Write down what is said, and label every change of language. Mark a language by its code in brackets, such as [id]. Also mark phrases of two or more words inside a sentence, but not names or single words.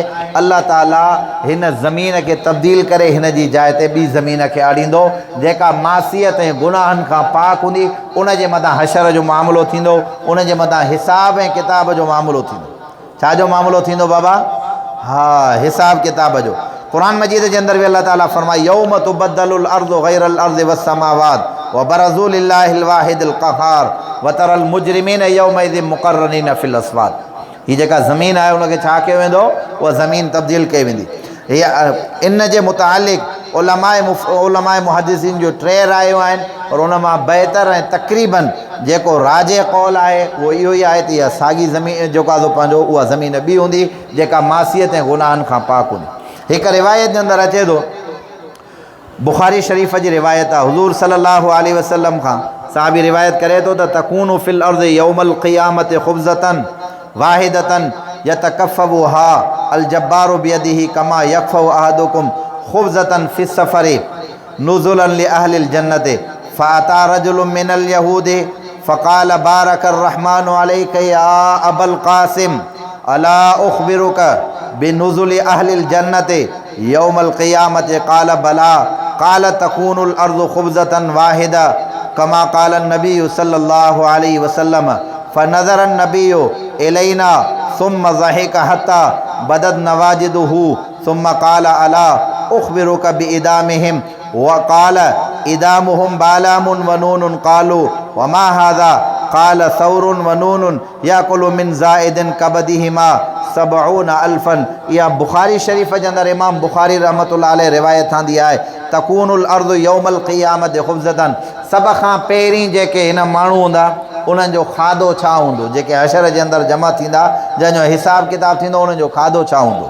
[sd] अल्लाह ताला हिन ज़मीन खे तब्दील करे हिन जी जाइ ते ॿी ज़मीन खे आणींदो जेका मासियत ऐं गुनाहनि खां पाक हूंदी। उन जे मथां हशर जो मामिलो थींदो, उन जे मथां हिसाब ऐं किताब जो मामिलो थींदो। छा जो मामिलो थींदो बाबा? हाँ, हिसाब किताब जो। [ur] قرآن مجید کے اندر بھی اللہ تعالیٰ فرمائے [ar] يوم تبدل الأرض غير الأرض والسماوات وبرزوا لله الواحد القهار وترى المجرمين يومئذ مقرنين في الأصفاد. [sd] ये जेका ज़मीन आहे उनखे छा कयो वेंदो? उहा ज़मीन तब्दील कई वेंदी। इन जे मुतालिक़ उलमाए मुहद्दिसीन जो टे रायूं आहिनि और उन मां बहितर ऐं तक़रीबन जेको राजे कौल आहे उहो इहो ई आहे त इहा साॻी ज़मीन जेका पंहिंजो उहा ज़मीन ॿी हूंदी जेका मासियत ऐं गुनाहनि खां पाक हूंदी। हिकु रिवायत जे अंदरि अचे थो, बुखारी शरीफ़ जी रिवायत आहे, हुज़ूर [ar] صلى الله عليه وسلم [sd] खां साहबी रिवायत करे थो त [ar] تكون في الأرض يوم القيامة خبزة واحدة يتكفؤها الجبار بيده كما يكفأ أحدكم خبزته في السفر نزلا لأهل الجنة فأتى رجل من اليهود فقال بارك الرحمن عليك يا أبا القاسم ألا أخبرك بنزل أهل الجنة يوم القيامة قال بلى قال تكون الأرض خبزة واحدة كما قال النبي صلى الله عليه وسلم فنظر النبي إلينا ثم ضحك حتى بدت نواجذه ثم قال ألا أخبرك بإدامهم وقال إدامهم بالام ونون قالوا وما هذا قال ثور ونون يأكل من زائدة كبدهما سبعون ألفا. [sd] इहा बुखारी शरीफ़ जे अंदरि इमाम बुखारी [ar] رحمة الله عليه [sd] रिवायत आंदी आहे [ar] تكون الأرض يوم القيامة خبزة. [sd] सभ खां पहिरीं जेके हिन माण्हू हूंदा उन्हनि जो खाधो छा हूंदो? जेके हशर जे अंदरि जमा थींदा जंहिंजो हिसाब किताब थींदो उन्हनि जो खाधो छा हूंदो?